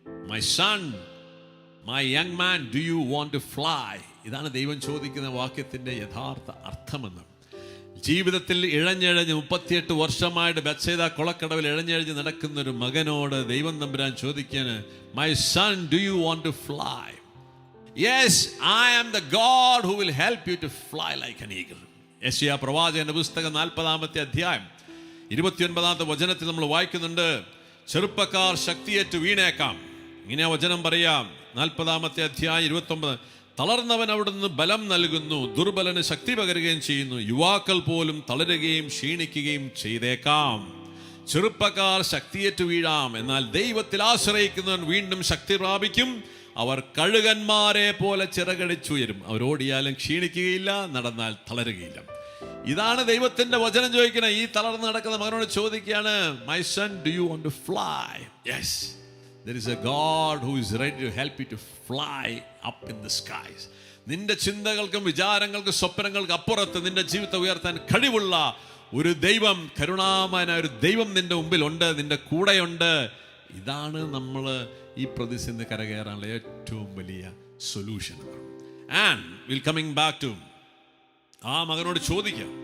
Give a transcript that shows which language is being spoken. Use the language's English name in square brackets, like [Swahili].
[English] My son, my young man, do you want to fly? [Malayalam] ഇതാണ് ദൈവം ചോദിക്കുന്ന വാക്യത്തിന്റെ യഥാർത്ഥ അർത്ഥമെന്ന്. ജീവിതത്തിൽ ഇഴഞ്ഞിഴഞ്ഞ് 38 വർഷമായിട്ട് ബെത്സൈദ കുളക്കടവിൽ ഇഴഞ്ഞിഴഞ്ഞ് നടക്കുന്ന ഒരു മകനോട് ദൈവം തമ്പുരാൻ ചോദിക്കാണ്, [English] My son, do you want to fly? Yes, I am the God who will help you to fly like an eagle. [Malayalam] യെശയ്യാ പ്രവാചകന്റെ പുസ്തകം 40-ാമത്തെ അധ്യായം 29-ാമത്തെ വചനത്തിൽ നമ്മൾ വായിക്കുന്നുണ്ട്, ചെറുപ്പക്കാർ ശക്തിയേറ്റ് വീണേക്കാം. ഇങ്ങനെ വചനം പറയാം. 40-ാമത്തെ അധ്യായം 29, തളർന്നവൻ അവിടുന്ന് ബലം നൽകുന്നു, ദുർബലന് ശക്തി പകരുകയും ചെയ്യുന്നു. യുവാക്കൾ പോലും തളരുകയും ക്ഷീണിക്കുകയും ചെയ്തേക്കാം. ചെറുപ്പക്കാർ ശക്തിയേറ്റ് വീഴാം, എന്നാൽ ദൈവത്തിൽ ആശ്രയിക്കുന്നവൻ വീണ്ടും ശക്തി പ്രാപിക്കും. അവർ കഴുകന്മാരെ പോലെ ചിറകടിച്ചുയരും. അവരോടിയാലും ക്ഷീണിക്കുകയില്ല, നടന്നാൽ തളരുകയില്ല. ഇതാണ് ദൈവത്തിന്റെ വചനം ചോദിക്കുന്നത്. ഈ തളർന്ന് നടക്കുന്ന മകനോട് ചോദിക്കുകയാണ്, [English] My son, do you want to fly? Yes, there is a God who is ready to help you to fly up in the skies. [Malayalam] നിന്റെ ചിന്തകൾക്കും വിചാരങ്ങൾക്കും സ്വപ്നങ്ങൾക്കും അപ്പുറത്ത് നിന്റെ ജീവിതത്തെ ഉയർത്താൻ കഴിവുള്ള ഒരു ദൈവം, കരുണാമയനായ ഒരു ദൈവം നിന്റെ മുമ്പിലുണ്ട്, നിന്റെ കൂടെയുണ്ട്. ഇതാണ് നമ്മൾ ഈ പ്രതിസന്ധി കരകയറാനുള്ള ഏറ്റവും വലിയ solution. [English] and will coming back to [Malayalam] ആ മകനോട് ചോദിക്കാം.